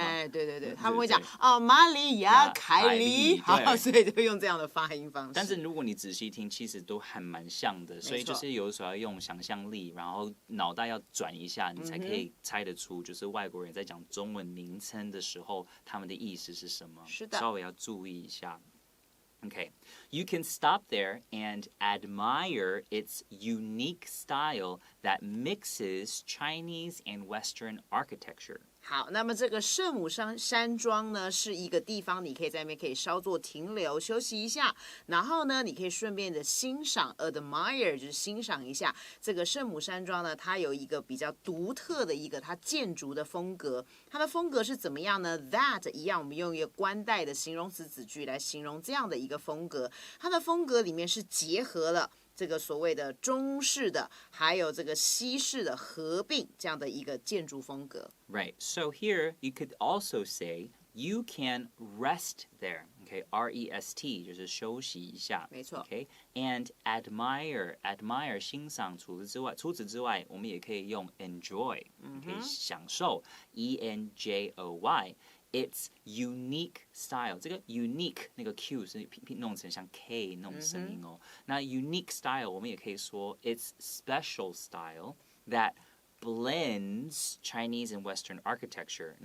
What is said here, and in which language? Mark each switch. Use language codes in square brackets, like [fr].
[zh] 对对对，他们会讲玛丽亚凯莉，好，所以就用这样的发音方式。但是如果你仔细听，其实都还蛮像的，所以就是有的时候要用想象力，然后脑袋要转一下，你才可以猜得出，就是外国人在讲中文名称的时候，他们的意思是什么，是的，稍微要注意一下。 [en] Okay, you can stop there and admire its unique style that mixes Chinese and Western architecture. [zh] 好，那么这个圣母山庄呢，是一个地方，你可以在那边可以稍作停留休息一下，然后呢，你可以顺便的欣赏 admire 就是欣赏一下这个圣母山庄呢，它有一个比较独特的一个它建筑的风格，它的风格是怎么样呢 ？That 一样，我们用一个冠带的形容词子句来形容这样的一个风格，它的风格里面是结合了这个所谓的中式的，还有这个西式的合并这样的一个建筑风格。 [en] Right. So here you could also say you can rest there. [zh] Okay, R-E-S-T 就是休息一下。没错。 [en] Okay, and admire 欣赏。 [zh] 除此之外，我们也可以用 enjoy，可以享受 E-N-J-O-Y。 [en] It's unique style. [zh] 这个 unique 那个 Q 是弄成像 K 那种声音哦。 [en] 那 unique style 我们也可以说 it's special style that blends Chinese and Western architecture.